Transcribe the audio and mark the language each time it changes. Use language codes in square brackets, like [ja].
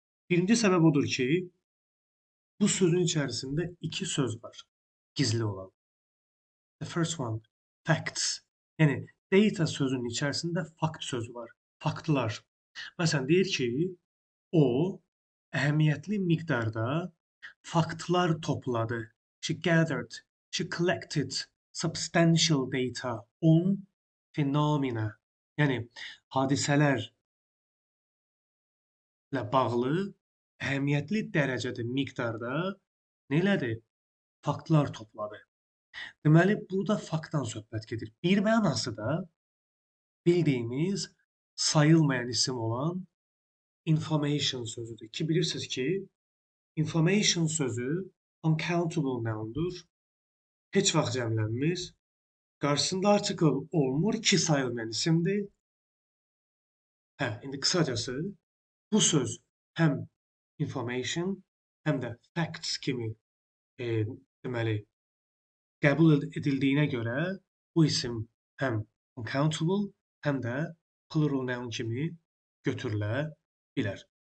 [az] Birinci səbəb odur ki, bu sözün içərisində iki söz var, gizli olan. [en] The first one, facts. [az] Yəni, data sözünün içərisində fakt sözü var, faktlar. Məsələn, deyir ki, o əhəmiyyətli miqdarda faktlar topladı. [en] She gathered, she collected substantial data on phenomena. [az] Yəni, hadisələrlə bağlı əhəmiyyətli dərəcədə, miqdarda nə elədi? Faktlar topladı. Deməli, burada faktdan söhbət gedir. Bir mənası da bildiyimiz sayılmayan isim olan information sözüdür ki, bilirsiniz ki, information sözü uncountable noundur. Heç vaxt cəmlənmir. Qarşısında article olmur ki, sayılmayan isimdir. İndi qısacası bu söz həm information, həm də facts kimi deməli qəbul edildiyinə görə bu isim həm uncountable, həm də plural noun kimi götürülə bilər.